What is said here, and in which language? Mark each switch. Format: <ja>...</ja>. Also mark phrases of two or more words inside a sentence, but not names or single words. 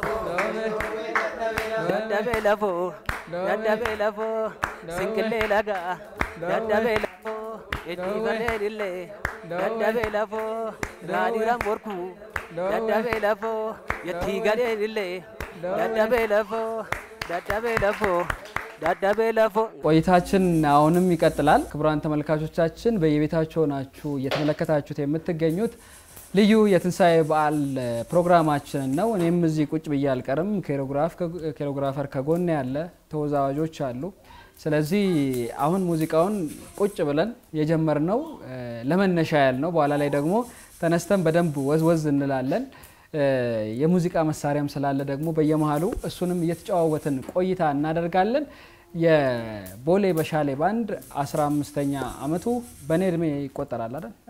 <om>Dadhabee lafoo. Dadhabee lafoo. Sinqillee lagaa. Dadhabee lafoo. Itti bareedillee. Dadhabee lafoo. Raadiyaan morkuu. Dadhabee lafoo. Itti gadeedillee. Dadhabee lafoo. Dadhabee lafoo.</om> <am>ቆይታችን አሁንም ይቀጥላል። ክቡራን ተመልካቾቻችን በየቤታችሁ ናችሁ እየተመለከታችሁት የምትገኙት ልዩ የትንሳኤ በዓል ፕሮግራማችን ነው። እኔም እዚህ ቁጭ ብዬ አልቀርም። ኮሪዮግራፈር ከጎን ያለ ተወዛዋዦች አሉ። ስለዚህ አሁን ሙዚቃውን ቁጭ ብለን የጀመርነው ለመነሻ ያልነው በኋላ ላይ ደግሞ ተነስተን በደንብ ወዝወዝ እንላለን። የሙዚቃ መሳሪያም ስላለ ደግሞ በየመሃሉ እሱንም እየተጫወትን ቆይታ እናደርጋለን። የቦሌ በሻሌ ባንድ 15ኛ አመቱ በኔ እድሜ ይቆጠራል አይደል?</am>